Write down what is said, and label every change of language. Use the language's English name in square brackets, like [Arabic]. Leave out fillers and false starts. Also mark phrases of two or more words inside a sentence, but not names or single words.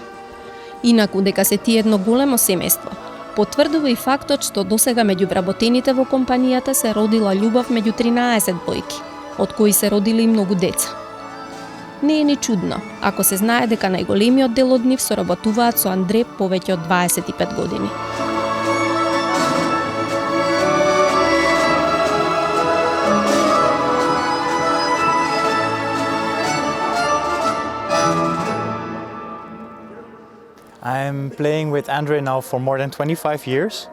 [Macedonian] Инаку дека се тие едно големо семејство, потврдува и фактот што досега меѓу вработените во компанијата се родила љубов меѓу 13 бојки, од кои се родили и многу деца. Не е ни чудно, ако се знае дека најголемиот дел од нив соработуваат со Андре повеќе од 25 години. [English] I'm playing with André now for more than 25 years.